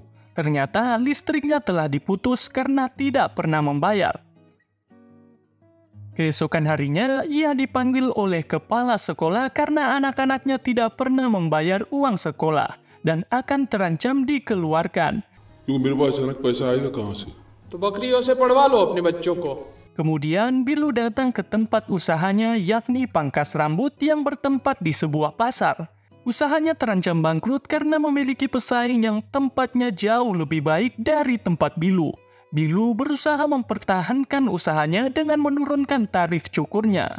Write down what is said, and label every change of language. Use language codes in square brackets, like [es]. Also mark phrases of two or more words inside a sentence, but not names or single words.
[id] Ternyata listriknya telah diputus karena tidak pernah membayar. Keesokan harinya, ia dipanggil oleh kepala sekolah karena anak-anaknya tidak pernah membayar uang sekolah dan akan terancam dikeluarkan. [hi] क्योंकि मेरे पास अचानक पैसा आएगा कहाँ से? तो बकरियों से पढ़वा लो अपने बच्चों को। [id] Kemudian Bilu datang ke tempat usahanya yakni pangkas rambut yang bertempat di sebuah pasar. Usahanya terancam bangkrut karena memiliki pesaing yang tempatnya jauh lebih baik dari tempat Bilu. Bilu berusaha mempertahankan usahanya dengan menurunkan tarif cukurnya.